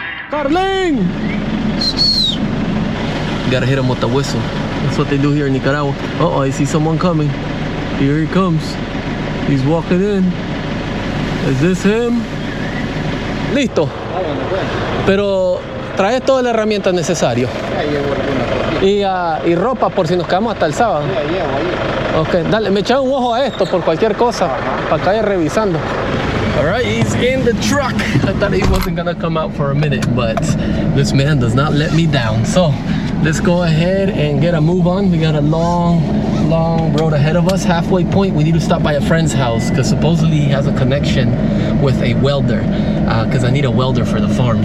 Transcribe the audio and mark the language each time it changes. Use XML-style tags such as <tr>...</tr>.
<en>Carling! Gotta hit him with the whistle. That's what they do here in Nicaragua. Uh-oh, I see someone coming. Here he comes. He's walking in. Is this him? Listo.</en> <es>Pero traes toda la herramienta necesaria. Y ropa por si nos quedamos hasta el sábado. Ok, dale, me echa un ojo a esto por cualquier cosa, para que vaya revisando.</es> <en>Alright, he's in the truck. I thought he wasn't gonna come out for a minute, but this man does not let me down. So let's go ahead and get a move on. We got a long road ahead of us. Halfway point, we need to stop by a friend's house because supposedly he has a connection with a welder, because I need a welder for the farm.</en>